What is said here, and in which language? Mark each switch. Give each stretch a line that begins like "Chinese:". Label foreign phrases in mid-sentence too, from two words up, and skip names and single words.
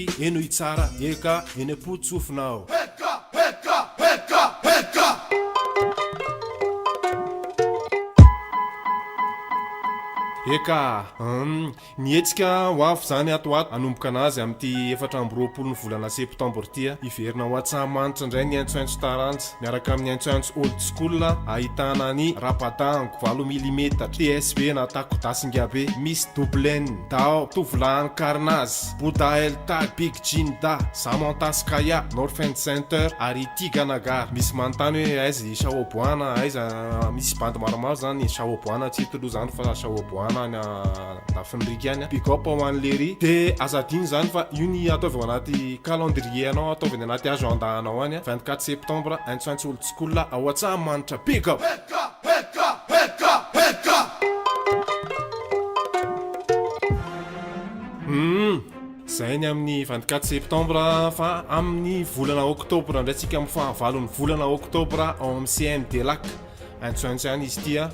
Malagasy: Eno itsara eka eny apotsofinao. Eka nietsika ho avy zany ato anomboka anazy amin'ity 4 ny volana septambra ty. Iverina ho Antsahamanitra indray ny aintsoaintso taranja miaraka amin'ny aintsoaintso
English: old school.
Malagasy: Ahitana ny rapadango 20 mm TSB na takodasingabe, Miss Doblen, Dao, Tovlahany Karnaz, Bouda Eltag, Big Jinda, Samantha Skaya, Northend Center ary Tiganagar. Misy manontany hoe aiza Shaoboana, aiza misy bandy maromaro zany Shaoboana tsy toloha zany fa Shaoboana na lafin'rika any.
English: Big up
Malagasy: ho an'lery de azadiny zany fa io ny ataovy anaty calendrier anao, ataovy anaty agenda anao any 24 septembre aintsoaintso
English: old school
Malagasy: ao Antsahamanitra.
English: Big up.
Malagasy: Zay ny amin'ny 24 septembre fa amin'ny volana oktobra ndraitsika amin'ny fahavalon'ny volana oktobra ao amin'ny CN Delac aintsoaintso any izy tia.